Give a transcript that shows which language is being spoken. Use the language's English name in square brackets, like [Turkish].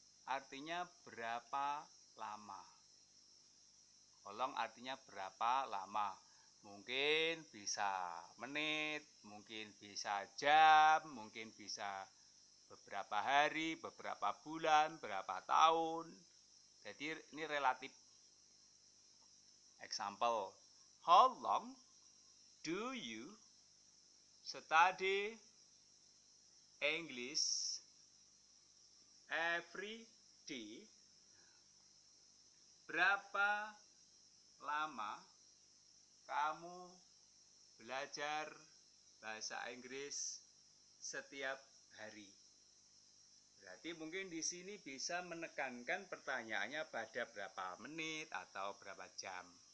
[Indonesian] Artinya berapa lama. [English] How long [Indonesian] artinya berapa lama. Mungkin bisa menit, mungkin bisa jam, mungkin bisa beberapa hari, beberapa bulan, berapa tahun. Jadi ini relatif. Example. [English] How long do you study English every day? [Indonesian] Berapa lama kamu belajar bahasa Inggris setiap hari? Berarti mungkin di sini bisa menekankan pertanyaannya pada berapa menit atau berapa jam.